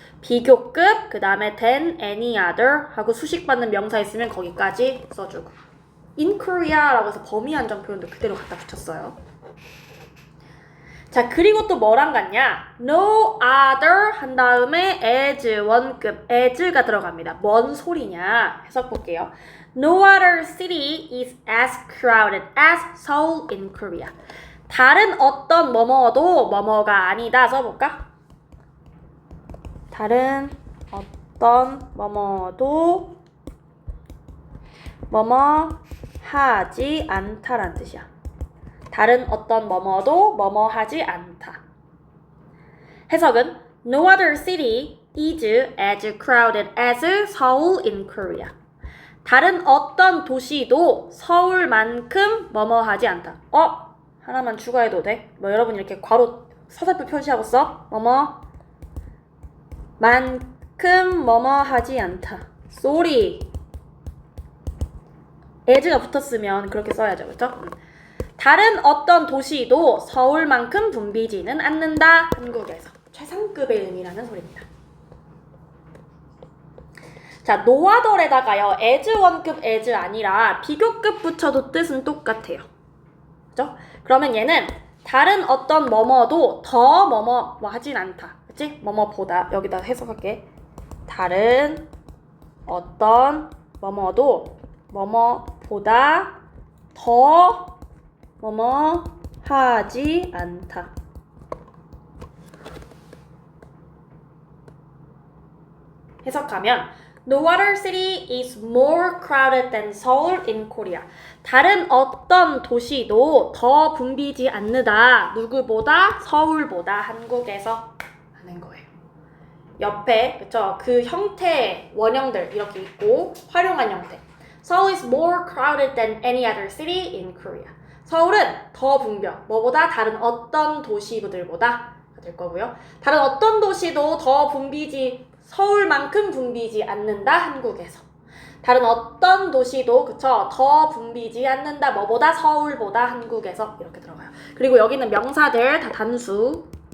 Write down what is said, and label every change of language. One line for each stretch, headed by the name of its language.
Korean: 비교급 그 다음에
English: than any other
Korean: 하고 수식받는 명사 있으면 거기까지 써주고
English: in Korea
Korean: 라고 해서 범위 한정 표현도 그대로 갖다 붙였어요. 자, 그리고 또 뭐랑 같냐? no other 한 다음에 as 원급 as가 들어갑니다. 뭔 소리냐? 해석 볼게요.
English: No other city is as crowded as Seoul in Korea.
Korean: 다른 어떤 뭐뭐도 뭐뭐가 아니다 써볼까? 다른 어떤 뭐뭐도 뭐뭐 하지 않다라는 뜻이야. 다른 어떤 뭐뭐도 뭐뭐 하지 않다. 해석은
English: No other city is as crowded as Seoul in Korea.
Korean: 다른 어떤 도시도 서울만큼 뭐뭐 하지 않다. 하나만 추가해도 돼? 뭐 여러분 이렇게 괄호 서술표 표시하고 써. 뭐뭐 만큼 뭐뭐 하지 않다.
English: sorry.
Korean: as가 붙었으면 그렇게 써야죠. 그렇죠? 다른 어떤 도시도 서울만큼 붐비지는 않는다. 한국에서. 최상급의 의미라는 소리입니다. 자, 노하덜에다가요. as 원급 as 아니라 비교급 붙여도 뜻은 똑같아요. 그죠? 그러면 얘는 다른 어떤 뭐뭐도 더 뭐뭐 뭐 하진 않다. 그치? 뭐뭐보다. 여기다 해석할게. 다른 어떤 뭐뭐도 뭐뭐보다 더 뭐뭐 하지 않다. 해석하면
English: No other city is more crowded than Seoul in Korea.
Korean: 다른 어떤 도시도 더 붐비지 않는다. 누구보다? 서울보다 한국에서 하는 거예요. 옆에 그쵸? 그 형태의 원형들 이렇게 있고 활용한 형태.
English: Seoul is more crowded than any other city in Korea.
Korean: 서울은 더 붐벼. 뭐보다? 다른 어떤 도시들보다 될 거고요. 다른 어떤 도시도 더 붐비지 서울만큼 붐비지 않는다. 한국에서. 다른 어떤 도시도 그쵸? 더 붐비지 않는다. 뭐보다? 서울보다 한국에서 이렇게 들어가요. 그리고 여기 있는 명사들 다 단수.